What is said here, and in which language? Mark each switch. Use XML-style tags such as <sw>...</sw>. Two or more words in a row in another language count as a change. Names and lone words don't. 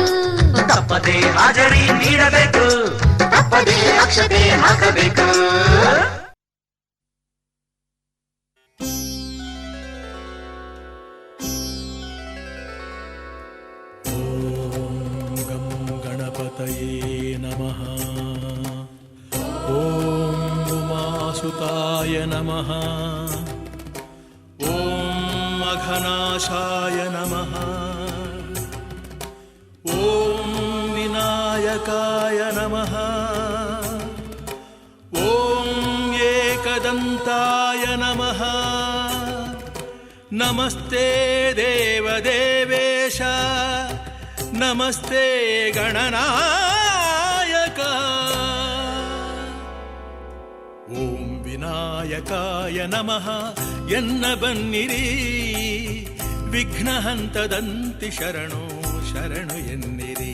<kn>ತಪ್ಪದೆ ಹಾಜರಿ ನೀಡಬೇಕು, ತಪ್ಪದೆ ಅಕ್ಷತೆ ಹಾಕಬೇಕು.</kn> <sa>ಗಣಪತಯೇ ನಮಃ. ಓಂ ಉಮಾಸುತಾಯ ನಮಃ. ಓಂ ಅಘನಾಶಾಯ ನಮಃ. ಓಂ ವಿನಾಯಕಾಯ ನಮಃ. ಓಂ ಏಕದಂತಾಯ ನಮಃ. ನಮಸ್ತೆ ದೇವದೇವೇಶ, ನಮಸ್ತೆ ಗಣನಾಯಕ. ಓಂ ವಿನಾಯಕಾಯ ನಮಃ</sa> <kn>ಎನ್ನ ಬನ್ನಿರಿ, ವಿಘ್ನಹಂತದಂತಿ ಶರಣು ಶರಣು ಎನ್ನಿರಿ.</kn>